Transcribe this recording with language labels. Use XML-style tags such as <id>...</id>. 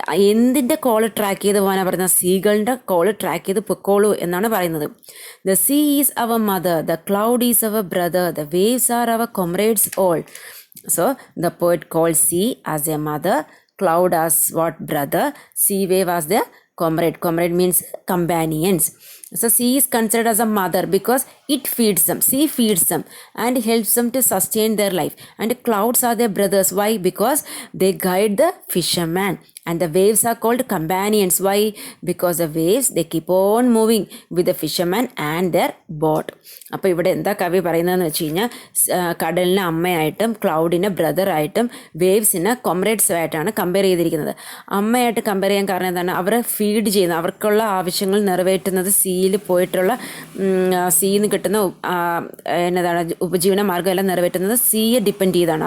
<ml>എന്തിൻ്റെ call track ചെയ്ത് പോകാനാണ് പറയുന്നത്? സീകളുടെ കോള് ട്രാക്ക് ചെയ്ത് പൊക്കോളൂ എന്നാണ് പറയുന്നത്.</ml> <en>The sea is our mother, the cloud is our brother, the waves are our comrades all. So the poet call sea as a mother, cloud as what brother, sea wave as the comrade. Comrade means companions. So sea is considered as a mother because it feeds them. Sea feeds them and helps them to sustain their life. And clouds are their brothers. Why? Because they guide the fisherman. And the waves are called companions. Why? Because the waves, they keep on moving with the fisherman and their boat.</en> <ml>അപ്പോൾ ഇവിടെ എന്താ കവി പറയുന്നതെന്ന് വെച്ച് കഴിഞ്ഞാൽ, കടലിനെ അമ്മയായിട്ടും ക്ലൗഡിനെ ബ്രദറായിട്ടും waves കൊമ്രേഡ്സുമായിട്ടാണ് compare ചെയ്തിരിക്കുന്നത്. അമ്മയായിട്ട് കമ്പയർ ചെയ്യാൻ കാരണം എന്താണ്? അവരെ ഫീഡ് ചെയ്യുന്ന, അവർക്കുള്ള ആവശ്യങ്ങൾ നിറവേറ്റുന്നത് സീയിൽ പോയിട്ടുള്ള സീയിൽ നിന്ന് കിട്ടുന്ന എന്നതാണ് ഉപജീവന മാർഗ്ഗം എല്ലാം നിറവേറ്റുന്നത് സീയെ ഡിപ്പെൻഡ് ചെയ്താണ്.</ml>